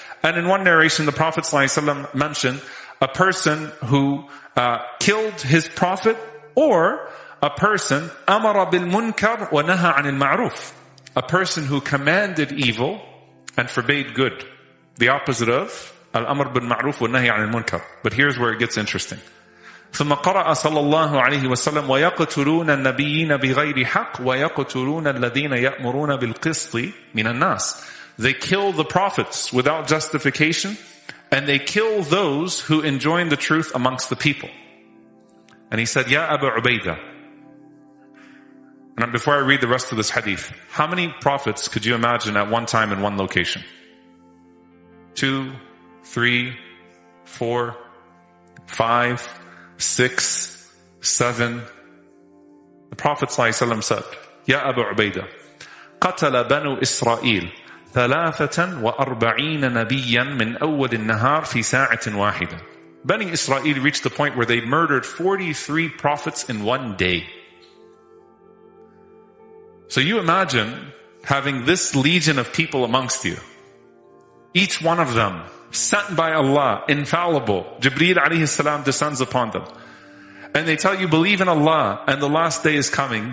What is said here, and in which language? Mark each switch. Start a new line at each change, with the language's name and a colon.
English: And in one narration the Prophet ﷺ mentioned a person who killed his prophet, or a person amara bil munkar wa naha anil ma'ruf, a person who commanded evil and forbade good, the opposite of al amr bil ma'ruf wa nahi anil munkar. But here's where it gets interesting.
Arabic: ثم قرأ صلى الله عليه وسلم ويقتلون النبيين بغير حق ويقتلون الذين يأمرون بالقسط من الناس.
English: They kill the prophets without justification, and they kill those who enjoin the truth amongst the people. And he said, Ya Abu Ubaidah. And before I read the rest of this hadith, how many prophets could you imagine at one time in one location? 2, 3, 4, 5, 6, 7. The Prophet ﷺ said,
Arabic: Ya Abu Ubaidah, قتل بنو إسرائيل 43 نبيا من أول النهار في ساعة واحدة.
English: Bani Israel reached the point where they murdered 43 prophets in one day. So you imagine having this legion of people amongst you. Each one of them sent by Allah, infallible. Jibreel alayhi salam descends upon them. And they tell you, believe in Allah and the last day is coming.